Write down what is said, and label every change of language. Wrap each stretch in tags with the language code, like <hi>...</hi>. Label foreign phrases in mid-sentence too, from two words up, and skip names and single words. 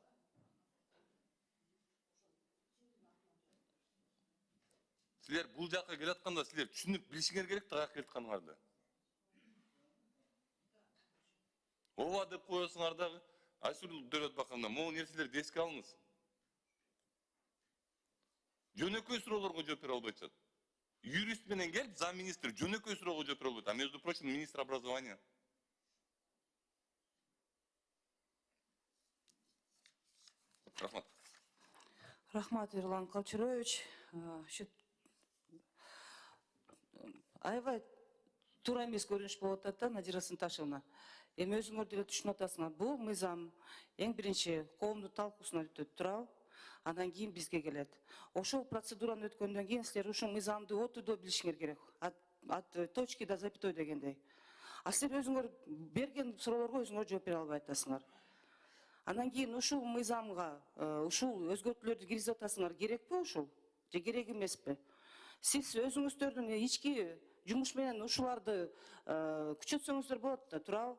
<ky>Силер бул жакка келатканда силер түшүнүп билишиңер керек да каяка келатканыңарды. Ооба деп коесуңар дагы. Айсул Дөөлөтбаковна, могу нерселерди эске алыңыз. Жөнөкөй суроолорго жооп бере албай атат. Юрист менен келип, замминистр жөнөкөй суроого жооп бере албайт.</ky> <ru>А между прочим, министр образования.</ru> <ky>Рахмат. Рахмат, Ерлан Калчурович. Аябай туура эмес көрүнүш болуп атат да, Надира Сынташевна. Эми өзүңөр деле түшүнүп атасыңар. Бул мыйзам эң биринчи коомдун талкуусуна өтөт туурабы? Андан кийин бизге келет. Ошол процедураны өткөндөн кийин силер ушул мыйзамды отурдо билишиңер керек.</ky> <ru>От точки до запятой дегендей.</ru> <ky>А силер өзүңөр берген суроолорго өзүңөр жооп бере албай атасыңар. Андан кийин ушул мыйзамга ушул өзгөртүүлөрдү киргизип атасыңар, керекпи ушул? Же керек эмеспи? Сиз өзүңүздөрдүн ички жумуш менен ушуларды күчөтсөңүздөр болот да, туурабы?</ky>